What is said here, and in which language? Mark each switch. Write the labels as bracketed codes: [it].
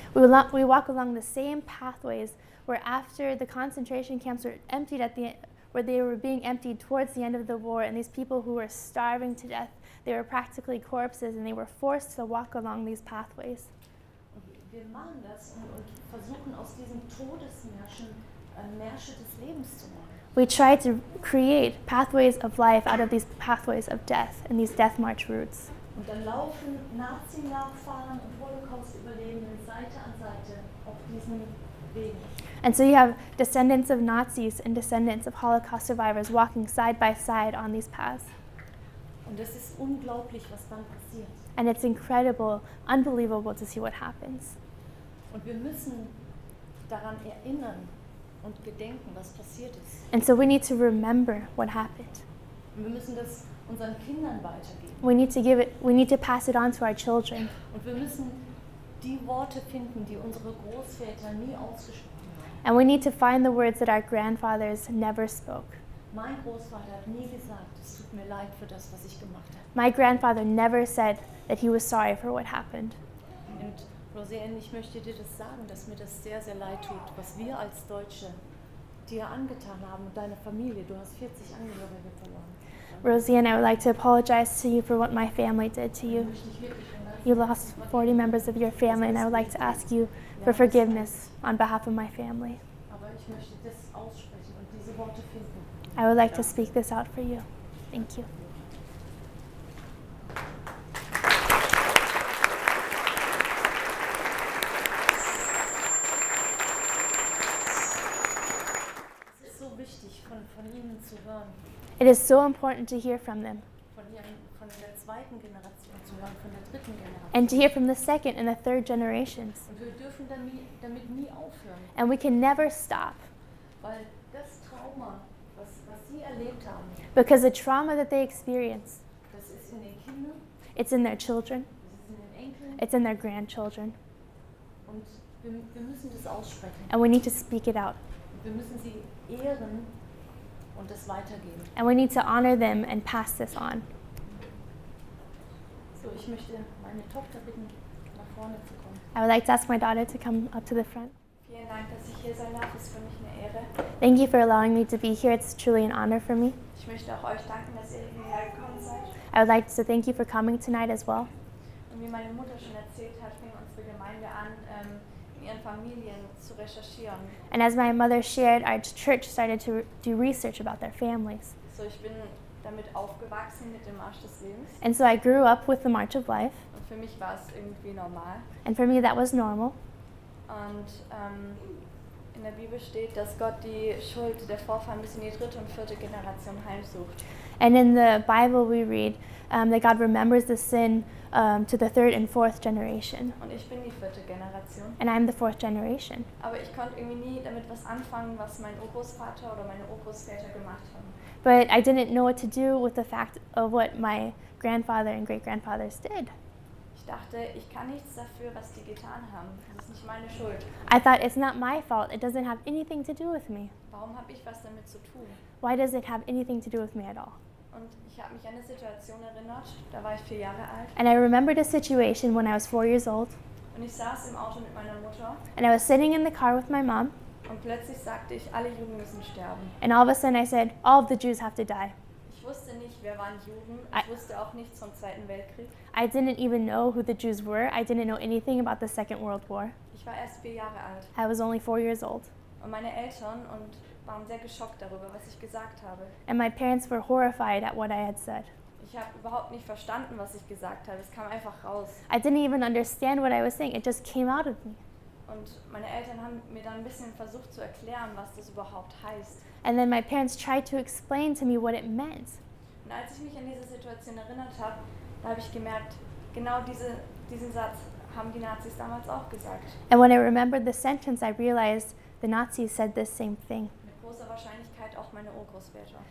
[en] we walk along the same pathways where after the concentration camps were emptied where they were being emptied towards the end of the war, and these people who were starving to death, they were practically corpses, and they were forced to walk along these pathways. [de] Und wir machen das und versuchen aus diesen Todesmärschen Märsche des Lebens zu machen. [en] We try to create pathways of life out of these pathways of death and these death march routes. [de] Und dann laufen Nazi-Nachfahren und Holocaust-Überlebenden Seite an Seite auf diesen Wegen. [en] And so you have descendants of Nazis and descendants of Holocaust survivors walking side by side on these paths. [de] Und es ist unglaublich, was dann passiert. [en] And it's incredible, unbelievable to see what happens. [de] Und wir müssen daran erinnern und gedenken, was passiert ist. [en] And so we need to remember what happened. [de] Und wir müssen das unseren Kindern weitergeben. [en] We need to pass it on to our children. [de] Und wir müssen die Worte finden, die unsere Großväter nie ausgesprochen haben. [en] And we need to find the words that our grandfathers never spoke. [de] Mein Großvater hat nie gesagt, es tut mir leid für das, was ich gemacht habe. [en] My grandfather never said that he was sorry for what happened. [de] Und Rosian, ich möchte dir das sagen, dass mir das sehr, sehr leid tut, was wir als Deutsche dir angetan haben und deine Familie. Du hast 40 Angehörige verloren. [en] Rosie, and I would like to apologize to you for what my family did to you. You lost 40 members of your family, and I would like to ask you for forgiveness on behalf of my family. [de] Aber ich möchte das aussprechen und diese Worte finden. [en] I would like to speak this out for you. Thank you. [de] Es ist so wichtig, von ihnen zu hören, [en] It is so important to hear from them [de] von der zweiten Generation zu hören, von der dritten Generation. [en] and to hear from the second and the third generations. [de] Und wir dürfen damit nie aufhören, [en] And we can never stop [de] weil das Trauma, was sie erlebt haben, [en] because the trauma that they experience, [de] das ist in den Kindern, [en] it's in their children, [de] das ist in den Enkeln [en] it's in their grandchildren, [de] und wir müssen das aussprechen. [en] and we need to speak it out. [de] Wir müssen sie ehren und es weitergeben. [en] And we need to honor them and pass this on. [de] So, ich möchte meine Tochter bitten, nach vorne zu kommen. [en] I would like to ask my daughter to come up to the front. [de] Vielen Dank, dass ich hier sein darf. Es ist für mich eine Ehre. [en] Thank you for allowing me to be here. It's truly an honor for me. [de] Ich möchte auch euch danken, dass ihr hierher gekommen seid. [en] I would like to thank you for coming tonight as well. [de] Und wie meine Mutter schon erzählt hat, fing unsere Gemeinde an, in ihren Familien zu recherchieren. [en] And as my mother shared, our church started to do research about their families. [de] So, ich bin damit aufgewachsen mit dem Marsch des Lebens. [en] And so I grew up with the March of Life. [de] Und für mich war es irgendwie normal. [en] And for me, that was normal. [de] Und in der Bibel steht, dass Gott die Schuld der Vorfahren bis in die 3. und 4. Generation heimsucht. [en] And in the Bible, we read that God remembers the sin to the 3rd and 4th generation. [de] Und ich bin die 4. Generation. [en] And I'm the 4th generation. [de] Aber ich konnte irgendwie nie damit was anfangen, was mein Urgroßvater oder meine Urgroßväter gemacht haben. [en] But I didn't know what to do with the fact of what my grandfather and great-grandfathers did. [de] Ich dachte, ich kann nichts dafür, was die getan haben. Das ist nicht meine Schuld. [en] I thought, it's not my fault. It doesn't have anything to do with me. [de] Warum habe ich was damit zu tun? [en] Why does it have anything to do with me at all? [de] Und ich habe mich an eine Situation erinnert, da war ich 4 Jahre alt. [en] And I remembered a situation when I was 4 years old. [de] Und ich saß im Auto mit meiner Mutter. [en] And I was sitting in the car with my mom. [de] Und plötzlich sagte ich, alle Juden müssen sterben. [en] And all of a sudden I said, all of the Jews have to die. [de] Ich wusste nicht, wer waren Juden. Ich wusste auch nichts vom Zweiten Weltkrieg. [en] I didn't even know who the Jews were. I didn't know anything about the Second World War. [de] Ich war erst 4 Jahre alt. [en] I was only 4 years old. [de] Und meine Eltern waren sehr geschockt darüber, was ich gesagt habe. [en] And my parents were horrified at what I had said. [de] Ich habe überhaupt nicht verstanden, was ich gesagt habe. Es kam einfach raus. [en] I didn't even understand what I was saying. It just came out of me. [de] Und meine Eltern haben mir dann ein bisschen versucht zu erklären, was das überhaupt heißt. [en] And then my parents tried to explain to me what it meant. [de] Und als ich mich an diese Situation erinnert habe, da habe ich gemerkt, genau diesen Satz haben die Nazis damals auch gesagt. [en] And when I remembered the sentence, I realized the Nazis said this same thing. [de] Mit großer Wahrscheinlichkeit auch meine Urgroßväter.